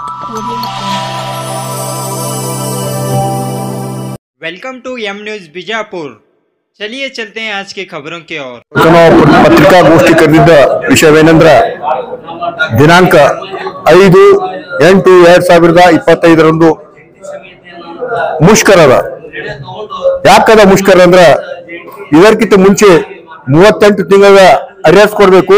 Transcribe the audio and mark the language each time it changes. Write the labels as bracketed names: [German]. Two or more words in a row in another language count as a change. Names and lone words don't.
[English] Welcome to M News Bijapur. [Hindi] चलिए चलते हैं आज की खबरों की ओर। [Kannada] ಪತ್ರಿಕಾಗೋಷ್ಠಿ ಕರೆದಿದ್ದ ವಿಷಯವೇನೆಂದ್ರೆ ದಿನಾಂಕ 5/8/2025 ಮುಷ್ಕರದ ಯಾಕದ ಮುಷ್ಕರ ಅಂದ್ರೆ ಇದಕ್ಕಿಂತ ಮುಂಚೆ 38 ತಿಂಗಳ ಅರೆಸ್ಟ್ ಕೊಡಬೇಕು.